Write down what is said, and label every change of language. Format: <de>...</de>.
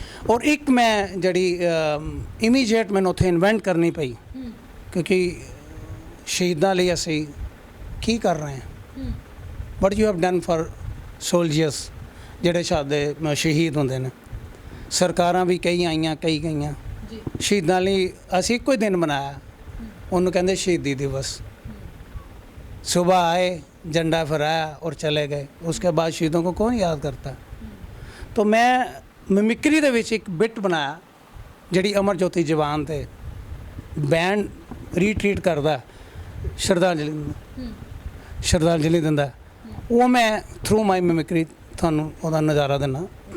<pa>ਔਰ ਇੱਕ ਮੈਂ ਜਿਹੜੀ ਇਮੀਡੀਏਟ ਮੈਨੂੰ ਉੱਥੇ ਇਨਵੈਂਟ ਕਰਨੀ ਪਈ, ਕਿਉਂਕਿ ਸ਼ਹੀਦਾਂ ਲਈ ਅਸੀਂ ਕੀ ਕਰ ਰਹੇ ਹਾਂ,</pa> <en>what you have done for soldiers</en> <pa>ਜਿਹੜੇ ਸਾਡੇ ਸ਼ਹੀਦ ਹੁੰਦੇ ਨੇ। ਸਰਕਾਰਾਂ ਵੀ ਕਈ ਆਈਆਂ, ਕਈ ਗਈਆਂ। ਸ਼ਹੀਦਾਂ ਲਈ ਅਸੀਂ ਇੱਕੋ ਹੀ ਦਿਨ ਮਨਾਇਆ, ਉਹਨੂੰ ਕਹਿੰਦੇ ਸ਼ਹੀਦੀ ਦਿਵਸ।</pa> <hi>सुबह आए, झंडा फहराया और चले गए, उसके बाद शहीदों को कौन याद करता। तो मैं मिमिक्री</hi> <pa>ਦੇ ਵਿੱਚ ਇੱਕ ਬਿਟ ਬਣਾਇਆ ਜਿਹੜੀ ਅਮਰ ਜੋਤੀ ਜਵਾਨ 'ਤੇ ਬੈਂਡ ਰੀਟਰੀਟ ਕਰਦਾ, ਸ਼ਰਧਾਂਜਲੀ ਦਿੰਦਾ। ਉਹ ਮੈਂ</pa> <en>through my mimicry</en> <pa>ਤੁਹਾਨੂੰ ਉਹਦਾ ਨਜ਼ਾਰਾ ਦਿੰਦਾ।</pa>